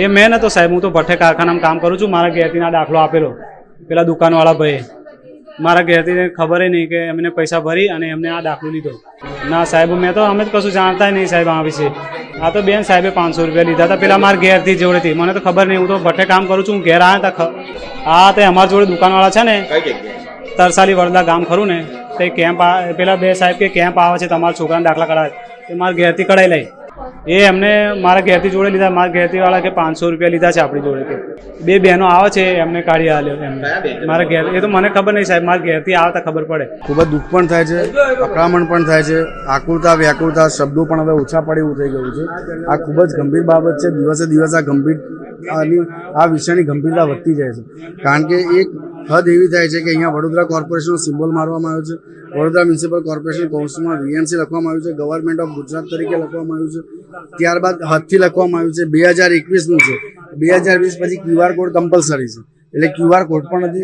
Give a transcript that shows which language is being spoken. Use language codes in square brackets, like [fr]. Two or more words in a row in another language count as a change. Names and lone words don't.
[hi] ये मैं तो [gu] સાહેબ, હું તો ભટ્ટે કારખાના કામ કરું છું. મારા ઘેરતી ના દાખલો આપેલો પેલા દુકાનવાળા ભાઈ। મારા ઘેરતી ને ખબર હી નહીં કિ અમને પૈસા ભરી અને અમને આ દાખલો લીધો। ના સાહેબ, [hi] मैं तो [gu] અમે કશું [hi] जानता ही नहीं [gu] સાહેબ આ વિષે। આ તો બેન સાહેબે 500 રૂપિયા લીધા થા પેલા માર ઘેરતી જોડે થી। મને તો ખબર નહીં, હું તો ભટ્ટે કામ કરું છું। ઘેર આયા થા આ તે અમાર જોડે દુકાનવાળા છે ને તરસાલી વડલા ગામ ખરૂ ને તે કેમ્પ પેલા બે સાહેબ કે કેમ્પ આવે છે તમારા છોકરાને દાખલા કઢાવે તે માર ઘેરતી કઢાઈ લઈ। [hi] ये हमने [gu] મારા ઘેરતી જોડે લીધા. મારા ઘેરતી વાલા કે 500 રૂપિયા લીધા છે આપણી જોડે કે। 2 બહેનો આવે છે એમને કાઢી આલ્યો એમને. મારા ઘેર એ તો મને ખબર નહીં સાહેબ, મારા ઘેરતી આવતા ખબર પડે। ખૂબ દુઃખ પણ થાય છે, અકળામણ પણ થાય છે, अकळामण पण थाय छे, આકુળતા વ્યાકુળતા શબ્દો પણ હવે ઓછા પડે એવું થઈ ગયું છે। આ ખૂબ જ ગંભીર બાબત છે. દિવસે દિવસ આ ગંભીર આ વિષયની ગંભીરતા વધતી જાય છે, કારણ કે એક હદ એવી થાય છે કે અહીંયા વડોદરા કોર્પોરેશનનો સિમ્બોલ મારવામાં આવ્યો છે, વડોદરા મ્યુનિસિપલ કોર્પોરેશન કૌંસમાં VMC લખવામાં આવ્યું છે, ગવર્મેન્ટ ઓફ ગુજરાત તરીકે લખવામાં આવ્યું છે, ત્યારબાદ હદથી લખવામાં આવ્યું છે 2021નું છે, 2020 પછી QR કોડ કમ્પલસરી છે, એટલે QR કોડ પણ નથી।